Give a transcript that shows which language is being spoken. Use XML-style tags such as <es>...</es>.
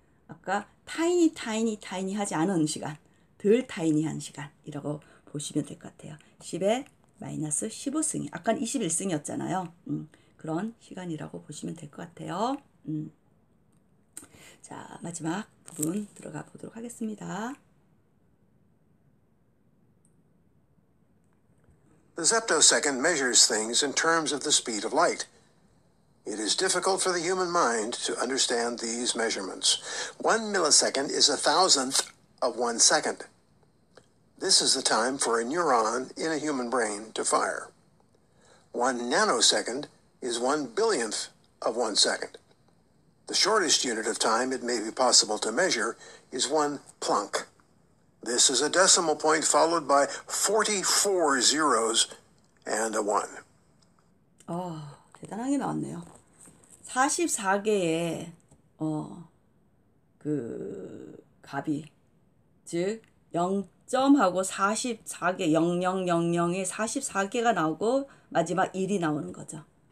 <ko>아까 타이니 하지 않은 시간. 덜 타이니한 시간이라고 보시면 될 것 같아요. 10의 마이너스 15승이. 아까는 21승이었잖아요. 그런 시간이라고 보시면 될 것 같아요. 자, 마지막 부분 들어가 보도록 하겠습니다.</ko> <en>The zeptosecond measures things in terms of the speed of light. It is difficult for the human mind to understand these measurements. 1 millisecond is a thousandth of 1 second. This is the time for a neuron in a human brain to fire. 1 nanosecond is 1 billionth of 1 second. The shortest unit of time it may be possible to measure is 1 Planck. This is a decimal point followed by 44 zeros and a 1.</en> <ko>대단하게 나왔네요. 44개의 그 값이 즉 0점하고 44개 0000에 44개가 나오고 마지막 1이 나오는 거죠.</ko>